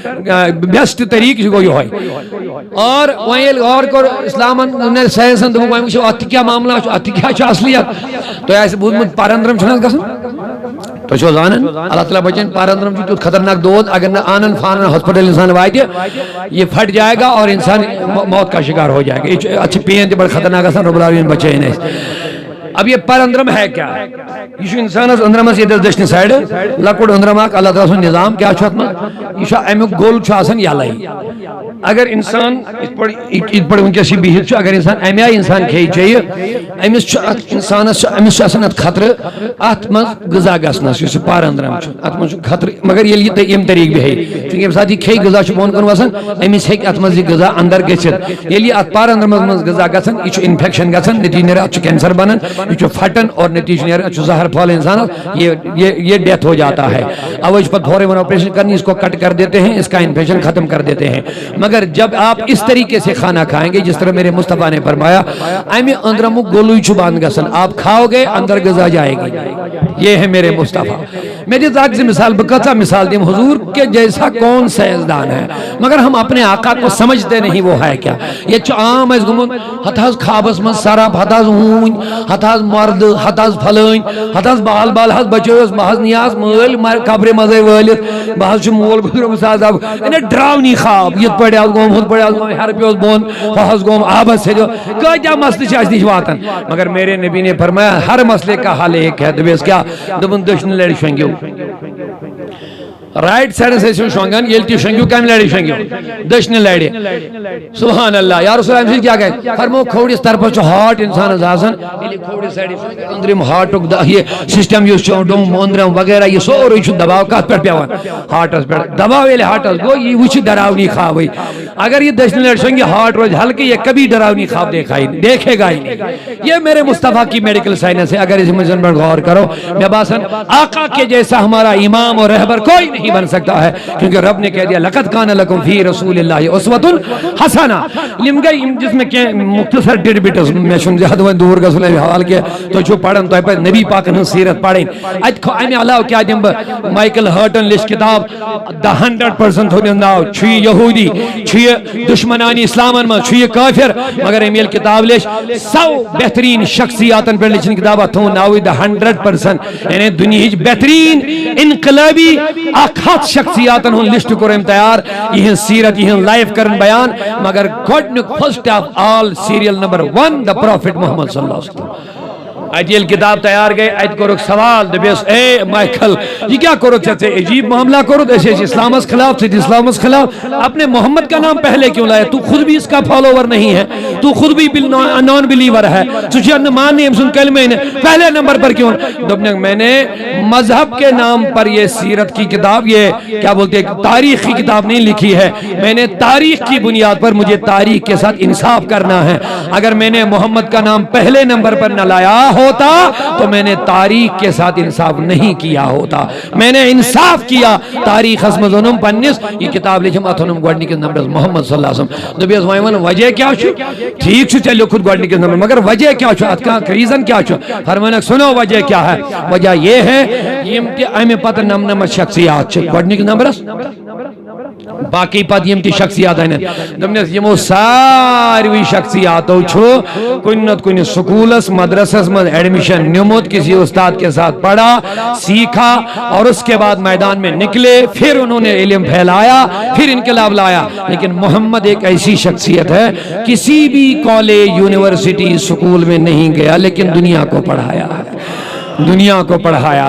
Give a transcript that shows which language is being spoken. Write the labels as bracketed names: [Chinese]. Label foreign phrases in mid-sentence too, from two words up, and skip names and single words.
[Kashmiri] بیسٹ طریٖقہٕ گوٚو یِہوے اور وۄنۍ ییٚلہِ غور کوٚر اسلامن ساینسن دوٚپُکھ وۄنۍ وٕچھو اتھ تہِ کیٛاہ معاملہ چھُ اتھ تہِ کیٛاہ چھُ اصلیت تۄہہِ آسہِ بوٗزمُت پرندرم چھُنہٕ حظ گژھان تۄہہِ چھُو حظ انان اللہ تعالیٰ بچن پرندرم چھُ تیُتھ خطرناک دود اگر نہٕ آنن فانن ہاسپٹل انسان واتہِ [Urdu] یہ پھٹ جائے گا اور انسان موت کا شکار ہو جائے گا یہ اچھی پین [Kashmiri] تہِ بڑٕ خطرناک آسان رب العالمین بچٲیِن أسۍ [Urdu] اب یہ پرندرم ہے کیا [Kashmiri] یہ چھُ انسانس أنٛدرمس ییٚتٮ۪س دٔچھنہِ سایڈٕ لۄکُٹ أنٛدرم اکھ اللہ تعالیٰ سُنٛد نظام کیٛاہ چھُ اتھ منٛز یہِ چھُ امیُک گوٚل چھُ آسان یلے اگر انسان یِتھ پٲٹھۍ وٕنکٮ۪س چھِ بِہِتھ چھُ اگر انسان امہِ آیہِ انسان کھیٚیہِ چیٚیہِ أمِس چھُ اتھ انسانس چھُ أمِس چھُ آسان اتھ خطرٕ اتھ منٛز غذا گژھنس یُس یہِ پرندرم چھُ اتھ منٛز چھُ خطرٕ مگر ییٚلہِ یہِ ییٚمہِ طریٖقہٕ بیٚہہِ چوٗنٛکہِ ییٚمہِ ساتہٕ یہِ کھیٚیہِ غذا چھُ بۄن کُن وسان أمِس ہیٚکہِ اتھ منٛز یہِ غذا اندر گٔژھِتھ ییٚلہِ یہِ اتھ پرندرمس منٛز غذا گژھان یہِ چھُ انفیکشن گژھان نتیجہ نیران اتھ چھُ کینسر بنان یہِ چھُ پھٹان اور نتیجہ نیران اتھ چھُ زہر پھہلان انسانس [Urdu] یہ ڈیتھ ہو جاتا ہے [Kashmiri] اوے چھُ پتہٕ فوراً آپریشن کرنی [Urdu] اس کو کٹ کر دیتے ہیں اس کا انفیکشن ختم کر دیتے ہیں مگر جب آپ اس طریقے سے کھانا کھائیں گے جس طرح میرے مصطفیٰ نے فرمایا [Kashmiri] امہِ أنٛدرمُک گولُے چھُ بند گژھان [Urdu] آپ کھاؤ گے اندر غذا جائے گی یہ ہے میرے مصطفیٰ میں دِژ [Kashmiri] اکھ زٕ مثال بہٕ کۭژاہ مثال دِمہٕ [Urdu] حضور کے جیسا کون سائنسدان ہے مگر ہم اپنے آقا کو سمجھتے نہیں وہ ہے کیا [Kashmiri] یہ چھُ عام اَسہِ گوٚمُت ہتھ حظ خوابس منٛز سراب ہتھ حظ ہوٗنۍ ہتھ حظ مردٕ ہتھ حظ پھلٲنۍ ہتھ حظ بال بال حظ بچٲیِس بہٕ حظ نیاس مٲلۍ قبرِ منٛزے وٲلِتھ بہٕ حظ چھُ مول گُزریومُت حظ یعنی ڈراونی خواب یِتھ پٲٹھۍ حظ گوٚم ہُتھ پٲٹھۍ حظ گوٚم ہیرٕ پیوٚس بۄن ہُہ حظ گوٚم آبس سیٚدیو کۭتیاہ مسلہٕ چھِ اَسہِ نِش واتان مگر [Urdu] میرے نبی نے فرمایا ہر مسئلے کا حل ایک ہے [Kashmiri] دوٚپیس کیٛاہ دوٚپُن دٔچھنہِ لڑِ شۄنٛگِو رائٹ سائڈس ٲسِو شۄنٛگان ییٚلہِ تہِ شۄنٛگِو کمہِ لڑِ شۄنٛگِو دٔچھنہِ لڑِ [Arabic] سبحان اللہ یا رسول اللہ [Kashmiri] کیٛاہ گژھِ فرمو کھوورِس طرفس چھُ ہارٹ انسانس آسان ییٚلہِ کھوورِس سایڈٕ أنٛدرِم ہارٹُک یہِ سسٹم یُس چھُ ڈوٚم أنٛدرم وغیرہ یہِ سورُے چھُ دباو کتھ پٮ۪ٹھ پیوان ہارٹس پٮ۪ٹھ دباو ییٚلہِ ہارٹس گوٚو یہِ وٕچھِ ڈراونی خوابٕے اگر یہ دٔچھنہِ لڑِ شۄنٛگہِ ہارٹ روزِ ہلکہٕ [Urdu] یہ کبھی ڈراونی خواب دیکھے گا ہی نہیں یہ میرے مصطفیٰ کی میڈیکل سائنس ہے اگر اس میں پر غور کرو میں باسن آقا کے جیسا ہمارا امام اور رہبر کوئی نہیں بن سکتا ہے کیونکہ رب نے کہہ دیا [Arabic] لقد کان لکم فی رسول اللہ اسوۃ حسنہ [Urdu] جس میں کہ مختصر ڈیڑھ بٹس میں [Kashmiri] چھُنہٕ زیادٕ وۄنۍ دوٗر گژھُن اَمہِ حوالہٕ کینٛہہ تُہۍ چھُو پران تۄہہِ پزِ نبی پاکن ہٕنٛز سیرت پرٕنۍ اتہِ امہِ علاوٕ کیٛاہ دِمہٕ بہٕ مائیکل ہارٹن لیٚچھ کِتاب The 100% تھوٚونس ناو چھُ یہِ یہوٗدی چھُ یہِ دُشمنانہِ اسلامن منٛز چھُ یہِ کٲفر مگر أمۍ ییٚلہِ کِتاب لیٚچھ 100 بہتریٖن شخصیاتن پٮ۪ٹھ لیٚچھِن کِتاب اتھ تھوٚوُن ناوٕے The 100% یعنی دُنیہِچ بہتریٖن انقلٲبی اکھ ہتھ شخصیاتن ہُنٛد لسٹ کوٚر أمۍ تیار یِہنٛز سیرت یِہنٛز لایف کرن بیان مگر گۄڈنیُک [English] first of all serial number [Kashmiri] 1 The Prophet Muhammad صلی اللہ علیہ وسلم اتہِ ییٚلہِ کِتاب تیار گٔے اتہِ کوٚرُکھ سوال دوٚپیس اے مائیکل یہ کیا کوٚرُتھ ژےٚ عجیب معاملہ کوٚرُتھ أسۍ ٲسۍ اسلامس خلاف ژٕ تہِ اسلامس خلاف [Urdu] اپنے محمد کا نام پہلے کیوں لایا تو خود بھی اس کا فالوور نہیں ہے تو خود بھی نان بلیور ہے [Kashmiri] ژٕ چھُکھ نہٕ ماننی أمۍ سُنٛد کلمے نہٕ [Urdu] پہلے نمبر پر کیوں دوٚپنکھ میں نے مذہب کے نام پر یہ سیرت کی کتاب یہ کیا بولتے تاریخ کی کتاب نہیں لکھی ہے میں نے تاریخ کی بنیاد پر مجھے تاریخ کے ساتھ انصاف کرنا ہے اگر میں نے محمد کا نام پہلے نمبر پر نہ لایا ہوتا تو میں نے تاریخ کے ساتھ انصاف نہیں کیا ہوتا میں نے انصاف کیا تاریخ [Kashmiri] اسمز اونم پنس یہ کتاب لکھم اتھنم گوڈنکس نمبرس محمد صلی اللہ علیہ وسلم دوٚپیس وۄنۍ وَن وجہ کیا چھُ ٹھیک چھُ ژےٚ لیوٚکھُتھ گوڈنکس نمبر مگر وجہ کیا چھُ اتھ کانٛہہ ریزن کیا چھُ فرمانکھ [Urdu] سنو وجہ کیا ہے وجہ یہ ہے [Kashmiri] یم تہِ امہِ پتہٕ نمنمت شخصیات چھِ گوڈنکس نمبرس باقی پتہٕ یم تہِ شخصیات انن دوٚپنس یمو ساروی شخصیاتو چھُ کُنہِ نتہٕ کُنہِ سکوٗلس مدرسس منٛز ایڈمشن نمت [Urdu] کسی استاد کے ساتھ پڑھا سیکھا اور اس کے بعد میدان میں نکلے پھر انہوں نے علم پھیلایا پھر انقلاب لایا لیکن محمد ایک ایسی شخصیت ہے کسی بھی کالج یونیورسٹی سکول میں نہیں گیا لیکن دنیا کو پڑھایا ہے دنیا کو پڑھایا